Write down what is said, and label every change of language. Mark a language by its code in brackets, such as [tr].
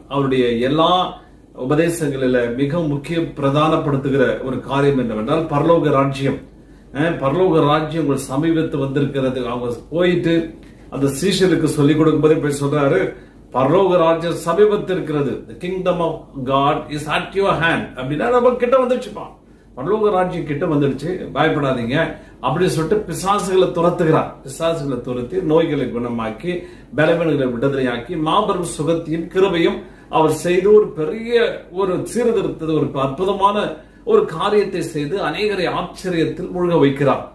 [ta] அவருடைய எல்லா உபதேசங்களில மிக முக்கிய பிரதானப்படுத்துகிற ஒரு காரியம் என்னவென்றால் பரலோக ராஜ்யம். பரலோக ராஜ்யம் உங்கள் சமீபத்து வந்திருக்கிறது. அவங்க போயிட்டு அந்த சீஷருக்கு சொல்லிக் கொடுக்கும் போது போய் சொல்றாரு, பரலோக ராஜ்யம் சமீபத்து இருக்கிறது. [en] The kingdom of God is at your hand. [ta] அப்படின்னா நம்ம கிட்ட வந்துடுச்சுப்பா, பரலோக ராஜ்யம் கிட்ட வந்துடுச்சு, பயப்படாதீங்க அப்படின்னு சொல்லிட்டு பிசாசுகளை துரத்துகிறார். பிசாசுகளை துரத்தி நோய்களை குணமாக்கி பலவீனங்களை விடுதலையாக்கி மாபெரும் சுகத்தையும் கிருபையும் அவர் செய்து ஒரு பெரிய ஒரு சீர்திருத்தத்தை, ஒரு அற்புதமான ஒரு காரியத்தை செய்து அநேகரை ஆச்சரியத்தில் மூழ்க வைக்கிறார்.